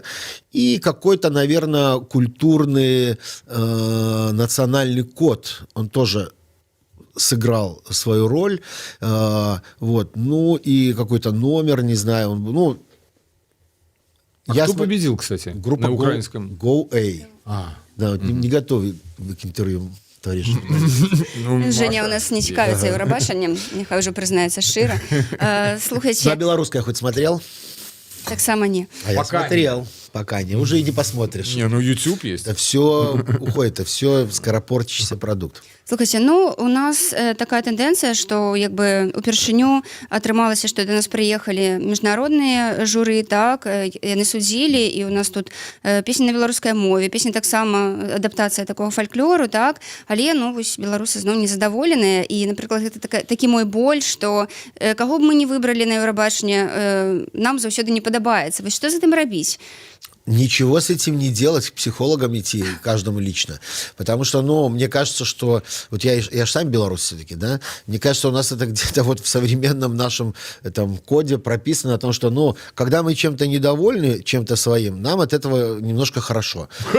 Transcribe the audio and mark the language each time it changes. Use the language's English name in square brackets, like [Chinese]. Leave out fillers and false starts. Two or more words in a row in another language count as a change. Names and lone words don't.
[Russian] И какой-то, наверное, культурный национальный код, он тоже сыграл свою роль, вот, и какой-то номер, не знаю, кто победил, кстати, группа на украинском? Go-A. Да, не готовы к интервью, товарищ. [Ukrainian] Женя у нас не цікавиться Євробаченням, нехай вже признається щиро. Слухайте... [Russian] На белорусское хоть смотрел? [Ukrainian] Так само не. [Russian] А я смотрел. Пока не. Уже и не посмотришь. YouTube есть. Это все уходит, это все скоропортящийся продукт. Слухайте, у нас такая тенденция, что [Belarusian] упершыню атрымалася, [Russian] что до нас приехали [Belarusian] міжнародныя журы, так, яны судзілі, і у нас тут песні на беларускай мове, песні таксама адаптацыя такого фальклору, так, але, беларусы зноў незадаволеныя, і, напрыклад, гэта такі мой боль, што каго б мы не выбралі на Еўрабачанне, нам заўсёды не падабаецца. Вось што з гэтым рабіць? [Russian] Ничего с этим не делать, к психологам идти, каждому лично. Потому что, мне кажется, что... Вот я же сам белорус все-таки, да? Мне кажется, у нас это где-то в современном нашем коде прописано о том, что, когда мы чем-то недовольны, чем-то своим, нам от этого немножко хорошо.